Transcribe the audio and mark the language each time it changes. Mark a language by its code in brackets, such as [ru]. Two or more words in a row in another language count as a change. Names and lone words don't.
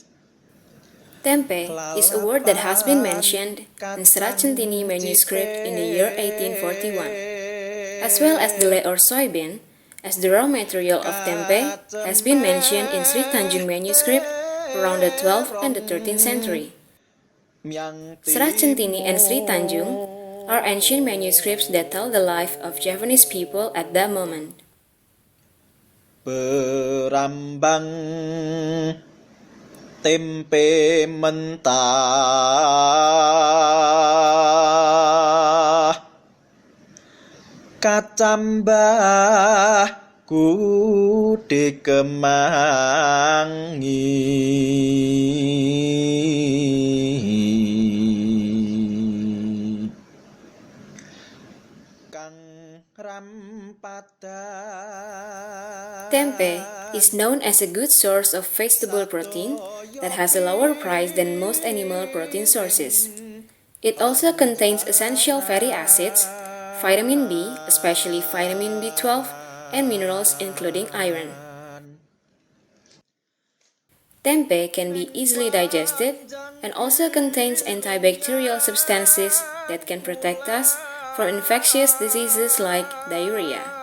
[en] Tempe is a word that has been mentioned in Serat Centini manuscript in the year 1841, as well as delay or soybean, as the raw material of tempe has been mentioned in Sri Tanjung manuscript around the 12th and the 13th century. Serat Centini and Sri Tanjung are ancient manuscripts that tell the life of Javanese people at that moment. [jv] Berambang tempe mentah, kacambah kude kemangi, kang rampadan. [en] Tempe is known as a good source of vegetable protein that has a lower price than most animal protein sources. It also contains essential fatty acids, vitamin B, especially vitamin B12, and minerals including iron. Tempe can be easily digested and also contains antibacterial substances that can protect us from infectious diseases like diarrhea.